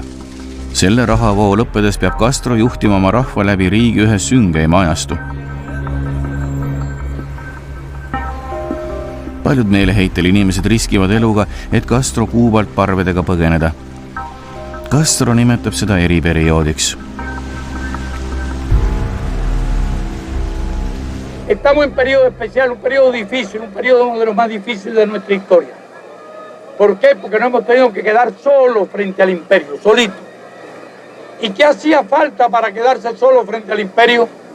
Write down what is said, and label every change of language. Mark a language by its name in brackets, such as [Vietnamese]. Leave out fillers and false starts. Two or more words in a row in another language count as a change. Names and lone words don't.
[Estonian] Selle rahavoo lõppedes peab Castro juhtima oma rahva läbi riigi ühe süngeima ajastu. Paljud meeleheitel inimesed riskivad eluga, et Castro Kuubalt parvedega põgeneda. Castro nimetab seda eriperioodiks. [Spanish] Estamos en periodo especial, un periodo difícil, un periodo uno de los más difíciles de nuestra historia. ¿Por qué? Porque no hemos tenido que quedar solos frente al imperio, solitos. ¿Y qué hacía falta para quedarse solo frente al imperio?